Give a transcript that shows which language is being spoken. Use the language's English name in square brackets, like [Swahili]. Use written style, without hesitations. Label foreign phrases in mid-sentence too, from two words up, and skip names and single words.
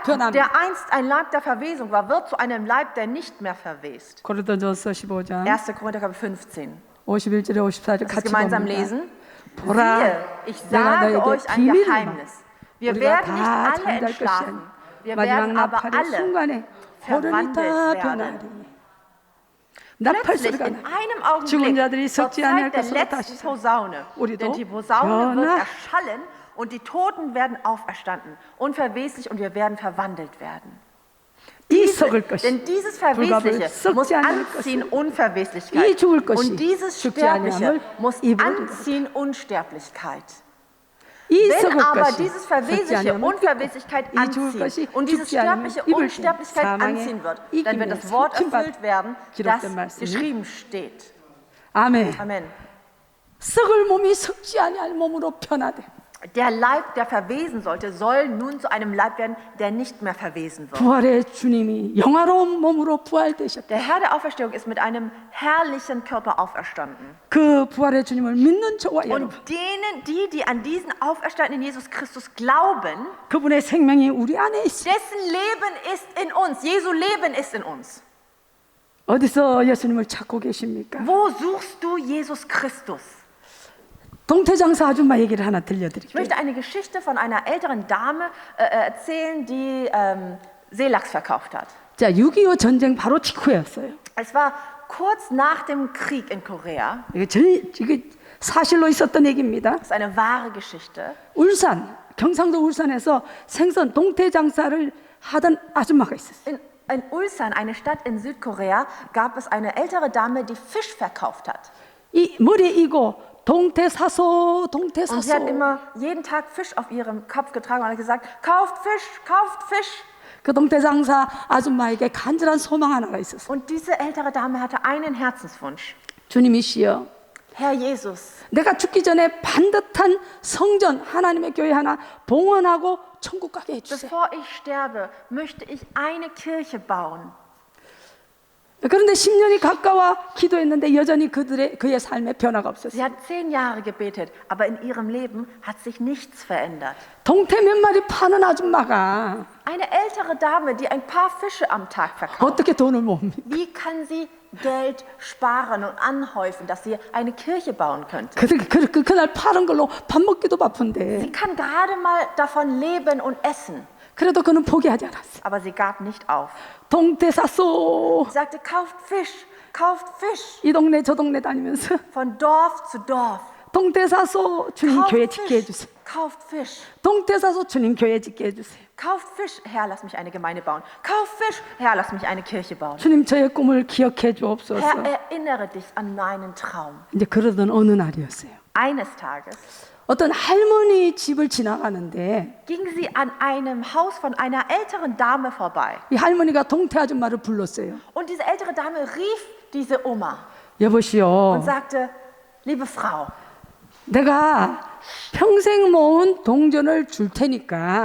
[Korean] 변합니다. [German] der einst ein Leib der Verwesung war, wird zu einem Leib, der nicht mehr verwest. [Korean] 고린도전서 15장 1. [German] Korinther Kapitel 15. [Korean] 51절에 54절 [German] Lass uns [Korean] 같이 [German] gemeinsam [Korean] 봅니다. [German] lesen. [Korean] 보라, [German] Siehe, ich [Korean] 내가 [German] sage [Korean] 너에게 [German] euch ein [Korean] 비밀을 [German] Geheimnis. Wir [Korean] 우리가 [German] werden nicht [Korean] 다 [German] alle [Korean] 잠잘 것이 [German] entschlafen. [Korean] 아니라 [German] Wir [Korean] 마지막 [German] werden aber [Korean] 나팔의 [German] alle [Korean] 순간에 호련이 [German] verwandelt [Korean] 다 [German] werden. [Korean] 변하리니 나팔 [German] Plötzlich, [Korean] 소리가 [German] in [Korean] 나. [German] einem [Korean] 죽은 [German] Augenblick, [Korean] 자들이 [German] dort [Korean] 썩지 아니할 [German] zeigt der [Korean] 것으로 다시 [German] letzten [Korean] 살. [German] Posaune. [Korean] 우리도 [German] Denn die Posaune wird [Korean] 변화. [German] erschallen und die Toten werden auferstanden, unverweslich, und wir werden verwandelt werden. [Korean] 이 썩을 것이 [German] Denn dieses [Korean] 불갑을 [German] Verwesliche muss [Korean] 썩지 아니할 [German] anziehen [Korean] 것을 [German] Unverweslichkeit. [Korean] 이 죽을 것이 [German] Und dieses [Korean] 죽지 [German] Sterbliche [Korean] 아니함을 [German] muss [Korean] 입으리로다. [German] anziehen Unsterblichkeit. [Korean] 이 [German] Wenn [Korean] 썩을 [German] aber [Korean] 것이 [German] dieses [Korean] 썩지 [German] Verwesliche [Korean] 아니함을 [German] Unverweslichkeit [Korean] 이 죽을 것이 [German] anzieht und dieses [Korean] 죽지 않으면 [German] Sterbliche [Korean] 입을 때 [German] Unsterblichkeit [Korean] 사망의 [German] anziehen wird, dann wird [Korean] 이김에 [German] das Wort [Korean] 상침받 [German] erfüllt werden, [Korean] 기록된 [German] das [Korean] 말씀이 [German] geschrieben steht. [Korean] 아멘. [German] Amen. [Korean] 썩을 몸이 썩지 아니할 몸으로 변화돼. [German] Der Leib, der verwesen sollte, soll nun zu einem Leib werden, der nicht mehr verwesen wird. [Korean] 부활의 주님이 영화로운 몸으로 부활되셨다. [German] Der Herr der Auferstehung ist mit einem herrlichen Körper auferstanden. [Korean] 그 부활의 주님을 믿는 저와 여러분, [German] Und denen, die an diesen auferstandenen Jesus Christus glauben, [Korean] 그분의 생명이 우리 안에 있어. [German] dessen Leben ist in uns. Jesu Leben ist in uns. [Korean] 어디서 예수님을 찾고 계십니까? [German] Wo suchst du Jesus Christus? [Korean] 동태장사 아줌마 얘기를 하나 [German] Ich [Korean] 들려드릴게요. [German] möchte eine Geschichte von einer älteren Dame erzählen, die Seelachs verkauft hat. [Korean] 자, 6.25 전쟁 바로 직후였어요. [German] Es war kurz nach dem Krieg in Korea. [Korean] 이게 사실로 있었던 얘기입니다. [German] Das ist eine wahre Geschichte. [Korean] 울산, 경상도 울산에서 생선 동태장사를 하던 아줌마가 있었어요. [German] In Ulsan, eine Stadt in Südkorea, gab es eine ältere Dame, die Fisch verkauft hat. [Korean] 이 머리에 이고 동태사소, [German] Und sie hat [Korean] 동태사소. [German] immer jeden Tag Fisch auf ihrem Kopf getragen und hat gesagt, kauft Fisch, kauft Fisch. [Korean] 그 동태장사 아줌마에게 간절한 소망 하나가 있었어요. [German] Und diese ältere Dame hatte einen Herzenswunsch. [Korean] 주님이시여, [German] Herr Jesus, [Korean] 내가 죽기 전에 반듯한 성전, 하나님의 교회 하나 봉헌하고 천국 가게 해주세요. [German] bevor ich sterbe, möchte ich eine Kirche bauen. [Korean] 그런데 10년이 가까워 기도했는데 여전히 그의 삶에 변화가 [German] Sie [Korean] 없었어요. [German] hat 10 Jahre gebetet, aber in ihrem Leben hat sich nichts verändert. [Korean] 동태 몇 마리 파는 아줌마가 [German] Eine ältere Dame, die ein paar Fische am Tag verkauft. [Korean] 어떻게 돈을 모읍니까? [German] Wie kann sie Geld sparen und anhäufen, dass sie eine Kirche bauen könnte? [Korean] 그날 파는 걸로 밥 먹기도 바쁜데 [German] Sie kann gerade mal davon leben und essen, [Korean] 그래도 그는 포기하지 않았어요. [German] aber sie gab nicht auf. [Korean] 동태 샀소. [German] Sie sagte, kauft Fisch, kauft Fisch, [Korean] 이 동네 저 동네 다니면서 [German] von Dorf zu Dorf. [Korean] 동태 사소 주님 교회 [German] Kauft [Korean] 짓게 [German] Fisch, [Korean] 해주세요. [German] kauft Fisch, [Korean] 동태 사소 주님 교회 짓게 해주세요. [German] kauft Fisch, Herr, lass mich eine Gemeinde bauen. Kauft Fisch, Herr, lass mich eine Kirche bauen. [Korean] 주님 저의 꿈을 기억해 [German] Herr, [Korean] 주옵소서. [German] erinnere dich an meinen Traum. [Korean] 이제 그러던 어느 날이었어요. [German] Eines Tages [Korean] 어떤 할머니 집을 지나가는데 [German] ging sie an einem Haus von einer älteren Dame vorbei. [Korean] 이 할머니가 동태 아줌마를 불렀어요. [German] Und diese ältere Dame rief diese Oma [Korean] 여보시오, [German] und sagte, liebe Frau, [Korean] 내가 평생 모은 동전을 줄 테니까